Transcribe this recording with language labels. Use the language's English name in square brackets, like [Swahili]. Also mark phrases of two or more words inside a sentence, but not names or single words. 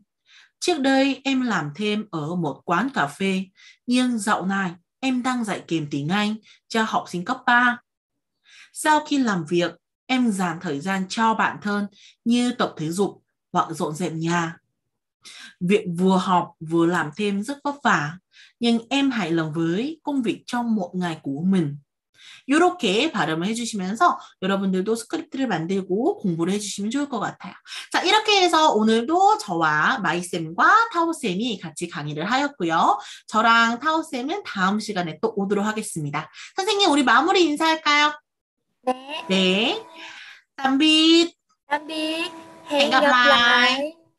[Vietnamese] Trước đây em làm thêm ở một quán cà phê, nhưng dạo này em đang dạy kèm tiếng Anh cho học sinh cấp 3. Sau khi làm việc, em dành thời gian cho bản thân như tập thể dục hoặc dọn dẹp nhà. Việc vừa học vừa làm thêm rất vất vả, nhưng em hài lòng với công việc trong một ngày của mình. [Korean] 이렇게 발음을 해주시면서 여러분들도 스크립트를 만들고 공부를 해주시면 좋을 것 같아요. 자, 이렇게 해서 오늘도 저와 마이쌤과 타오쌤이 같이 강의를 하였고요. 저랑 타오쌤은 다음 시간에 또 오도록 하겠습니다. 선생님, 우리 마무리 인사할까요? 네, 네. [Vietnamese] tạm biệt. tạm biệt, Hẹn hẹn gặp gặp lại. lại.